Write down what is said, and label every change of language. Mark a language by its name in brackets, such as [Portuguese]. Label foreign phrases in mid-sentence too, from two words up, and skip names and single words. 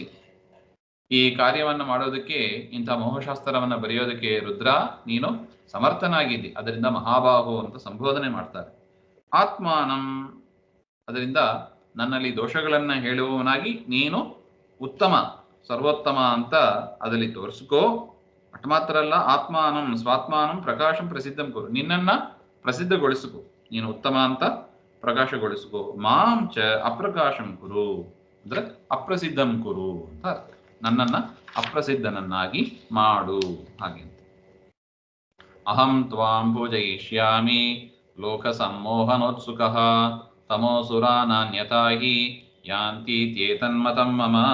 [Kannada] ಈ ಕಾರ್ಯವನ್ನು ಮಾಡೋದಕ್ಕೆ, ಇಂಥ ಮೋಹಶಾಸ್ತ್ರವನ್ನ ಬರೆಯೋದಕ್ಕೆ ರುದ್ರ ನೀನು ಸಮರ್ಥನಾಗಿದ್ದಿ, ಅದರಿಂದ ಮಹಾಬಾಹು ಅಂತ ಸಂಬೋಧನೆ ಮಾಡ್ತಾರೆ. ಆತ್ಮಾನಂ, ಅದರಿಂದ ನನ್ನಲ್ಲಿ ದೋಷಗಳನ್ನ ಹೇಳುವವನಾಗಿ ನೀನು ಉತ್ತಮ ಸರ್ವೋತ್ತಮ ಅಂತ ಅದರಲ್ಲಿ ತೋರಿಸ್ಕೋ. ಅಟ್ ಮಾತ್ರ ಅಲ್ಲ, [Sanskrit] ಆತ್ಮಾನಂ ಸ್ವಾತ್ಮಾನಂ ಪ್ರಕಾಶಂ ಪ್ರಸಿದ್ಧಂ ಕುರು, [Kannada] ನಿನ್ನನ್ನ ಪ್ರಸಿದ್ಧಗೊಳಿಸಿಕೋ, ನೀನು ಉತ್ತಮ ಅಂತ ಪ್ರಕಾಶಗೊಳಿಸಿಕೋ. [Sanskrit] ಮಾಂ ಚ ಅಪ್ರಕಾಶಂ ಕುರು [Kannada] ಅಂದ್ರೆ [Sanskrit] ಅಪ್ರಸಿದ್ಧಂ ಕುರು [Kannada] ಅಂತ ಅರ್ಥ. ನನ್ನನ್ನ ಅಪ್ರಸಿದ್ಧನನ್ನಾಗಿ ಮಾಡು, ಹಾಗೆ. [Sanskrit] ಅಹಂ ತ್ವಾಂ ಪೂಜಯಿಷ್ಯಾಮಿ ಲೋಕ ಸಂಮೋಹನೋತ್ಸುಕಃ ತಮೋಸುರಾನಾನ್ಯತಾ ಹಿ ಯಾಂತೀತ್ಯೇತನ್ಮತಂ ಮಮ.